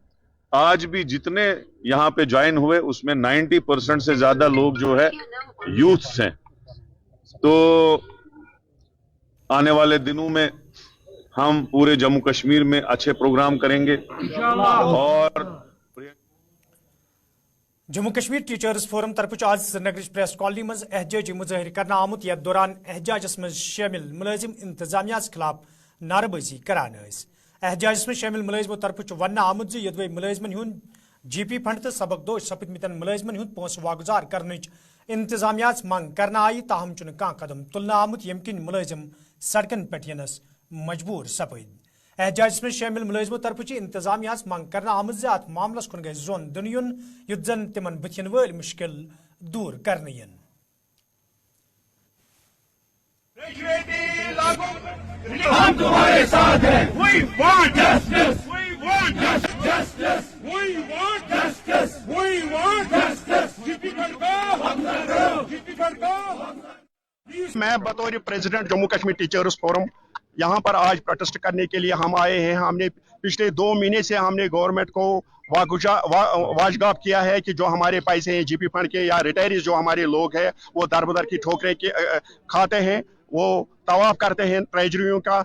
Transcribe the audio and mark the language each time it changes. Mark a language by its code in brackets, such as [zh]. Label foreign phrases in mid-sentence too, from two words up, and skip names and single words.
[hi] आज भी जितने यहां पे ज्वाइन हुए उसमें 90% से ज्यादा लोग जो है यूथ्स हैं। तो आने वाले दिनों में हम पूरे जम्मू कश्मीर में अच्छे प्रोग्राम करेंगे। और [ks] जम्मू कश्मीर टीचर्स फोरम तरफ आज श्रीनगर प्रेस कॉलोनी मज एहजाजी मुजाहिर करना आमुत यथ दौरान एहजाजस मज शामिल मुलाजिम इंतजामिया खिलाफ नारेबाजी करान। एहजाजस [hi] में शामिल मुलाजिमों [ks] तरफ वन आमुत यदवे मुलाजिमन हुंद GP फंड तो सबकदोश सपदमितन मुलाजिमन हुंद पोस वागुजार करने इंतजामिया मंग करना आई, ताहम चुन कह कदम तुलना आमुत यम किन मुलाजिम सड़कन पे यनस मजबूर सपद। [hi] एहजाज में शामिल मुलाजिमों [ks] तरफ इंतजामिया मंग करना आमद अत मामलस कुन गई जोन दिन युद्ध जन तिमन बुथिन वल मुश्किल दूर करने। [hi] हम तुम्हारे साथ हैं। [en] We want justice. We want justice. We want justice. We want justice. [hi] GP मैं बतौर प्रेसिडेंट जम्मू कश्मीर टीचर्स फोरम यहाँ पर आज प्रोटेस्ट करने के लिए हम आए हैं। हमने पिछले 2 महीने से हमने गवर्नमेंट को वाजगाब किया है कि जो हमारे पैसे हैं GP फंड के या रिटायरीज जो हमारे लोग हैं वो दरबदर की ठोकरें खाते हैं, वो तवाफ करते हैं ट्रेजरियों का।